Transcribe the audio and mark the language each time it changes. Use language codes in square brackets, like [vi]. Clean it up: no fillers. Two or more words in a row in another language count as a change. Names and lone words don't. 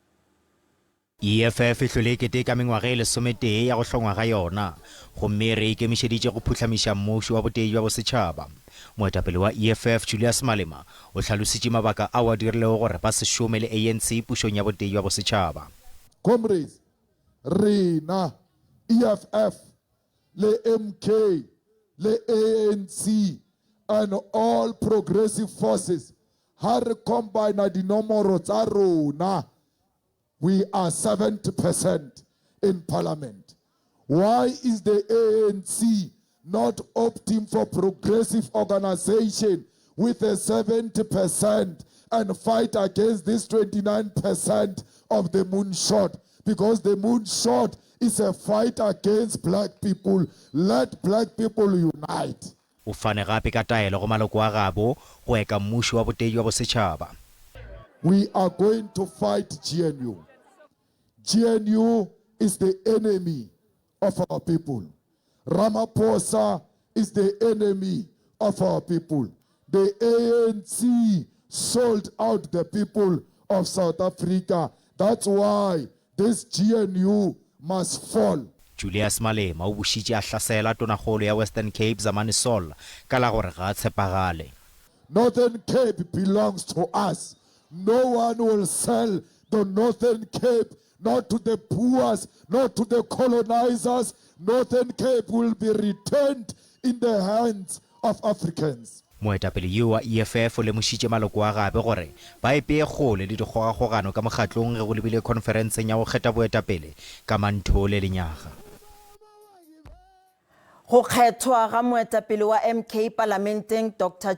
[nso] EFF e hlwele keteka mengwaga e lesometee ya go hlongwa ga yona gomme re ikemišeditše go phuhlamiša mmušo wa botee bja bosetšhaba. Moetapele wa EFF Julius Malema o hlalošitše mabaka ao a dirilego gore ba se šome le ANC pušong ya botee bja bosetšhaba. Comrades, rena EFF le MK le ANC [en] and all progressive forces [nso] ha re combine dinomoro tsa rona. [en] We are 70% in parliament. Why is the ANC not opting for progressive organization with a 70% and fight against this 29% of the moonshot? Because the moonshot is a fight against black people. Let black people unite. [nso] O fane gape ka taelo go maloko a gabo go eka mmušo wa botee bja bosetšhaba. [en] We are going to fight GNU. GNU is the enemy of our people. Ramaphosa is the enemy of our people. The ANC sold out the people of South Africa. That's why this GNU must fall. [nso] Julius Malema o bušitše a hlasela tonakgolo ya Western Cape Zamani Sol ka la gore ga a tshepagale. [en] Northern Cape belongs to us. No one will sell the Northern Cape, not to the poor, not to the colonizers. Northern Cape will be returned in the hands of Africans. [nso] Moetapele yo wa EFF o lemošitše maloko a gabe gore ba epeye kgole le dikgogakgogano ka mokgatlong ge go lebile konferenseng ya go kgetha boetapele ka Manthole lenyaga. Go kgethwa ga moetapele wa MK Parlamenteng Dr.